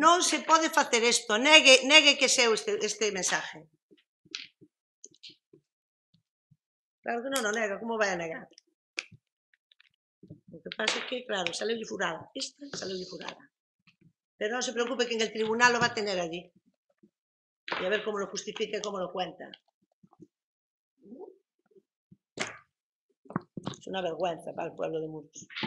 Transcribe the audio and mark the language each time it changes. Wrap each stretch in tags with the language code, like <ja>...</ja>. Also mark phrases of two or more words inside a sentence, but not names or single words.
<gl>Non se pode facer isto. Negue que seu este mensaje. Claro que non o nega. Como vai a negar? O que pasa é que, claro, saleulle furada. Esta saleulle furada. Pero non se preocupe</gl> <es>que en el tribunal lo va a tener allí. E a ver como lo justifica e como lo cuenta. Es una vergüenza para el pueblo de Muros.</es>